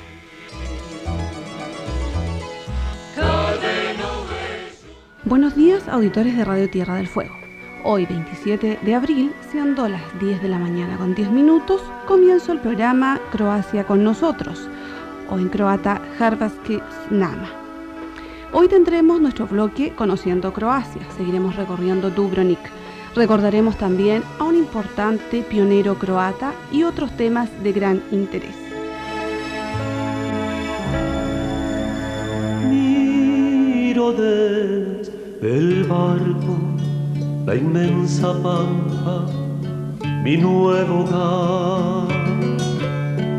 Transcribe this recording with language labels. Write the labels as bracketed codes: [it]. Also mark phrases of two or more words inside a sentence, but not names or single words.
[es] Buenos días, auditores de Radio Tierra del Fuego. Hoy, 27 de abril, siendo las 10 de la mañana con 10 minutos, comienzo el programa Croacia con nosotros, o en croata Hrvatski s nama. Hoy tendremos nuestro bloque Conociendo Croacia, seguiremos recorriendo Dubrovnik, recordaremos también a un importante pionero croata y otros temas de gran interés. Miro desde el barco la inmensa pampa, mi nuevo hogar.